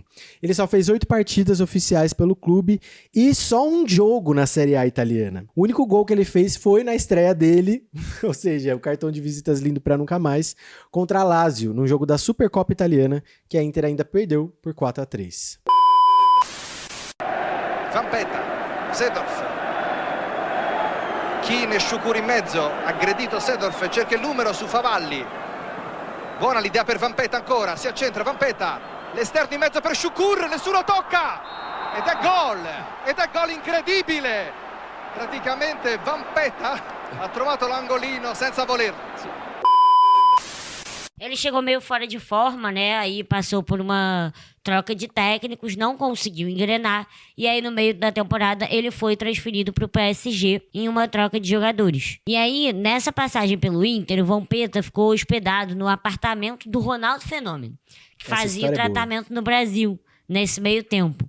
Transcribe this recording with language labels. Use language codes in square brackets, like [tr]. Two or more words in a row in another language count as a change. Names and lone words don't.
[pt] Ele só fez 8 partidas oficiais pelo clube e só um jogo na Série A italiana. O único gol que ele fez foi na estreia dele, ou seja, o cartão de visitas lindo para nunca mais, contra a Lazio, num jogo da Supercopa Italiana, que a Inter ainda perdeu por 4-3. [it] Vampeta, Seedorf, Keane, Shukur in mezzo, aggredito Seedorf, cerca il numero su Favalli, buona l'idea per Vampeta ancora, si accentra Vampeta, l'esterno in mezzo per Shukur, nessuno tocca, ed è gol incredibile, praticamente Vampeta ha trovato l'angolino senza volerlo. [pt] Ele chegou meio fora de forma, né? Aí passou por uma troca de técnicos, não conseguiu engrenar. E aí, no meio da temporada, ele foi transferido para o PSG em uma troca de jogadores. E aí, nessa passagem pelo Inter, o Vampeta ficou hospedado no apartamento do Ronaldo Fenômeno, que fazia tratamento no Brasil nesse meio tempo.